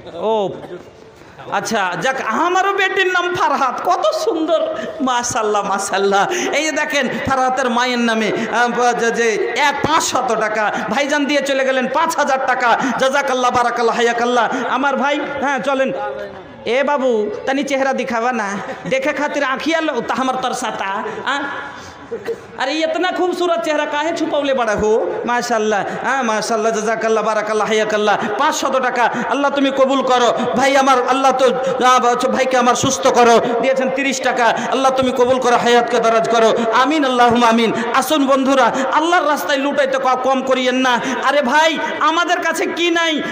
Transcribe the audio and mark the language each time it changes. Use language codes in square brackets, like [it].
[bn] ও আচ্ছা যাক, আমারও বেটির নাম ফারহাত, কত সুন্দর মাশাল্লাহ মাশাল্লাহ। এই যে দেখেন ফারহাতের মায়ের নামে যে 500 টাকা ভাইজান দিয়ে চলে গেলেন 5000 টাকা। জাযাকাল্লাহ বারাকাল্লাহ হায়াকাল্লাহ। আমার ভাই হ্যাঁ চলেন [bho] ए बाबू तनी चेहरा दिखावा ना, देखे खातिर आँखिया लो तो हमार तरसाता। अरे इतना खूबसूरत चेहरा काहे छुपौले बड़ा हो? माशाल्लाह, हाँ माशाल्लाह, जजाकल्लाह, बाराकाल्लाह, हायाकाल्लाह। [bn] 500 টাকা আল্লাহ তুমি কবুল করো ভাই আমার, আল্লাহ তো ভাইকে আমার সুস্থ করো, দিয়েছেন 30 টাকা, আল্লাহ তুমি কবুল করো, হায়াতকে দারাজ করো, আমিন আল্লাহুম্মা আমিন। আসুন বন্ধুরা, আল্লাহর রাস্তায় লুটাইতে কম করিয়েন না। আরে ভাই আমাদের কাছে কি নাই?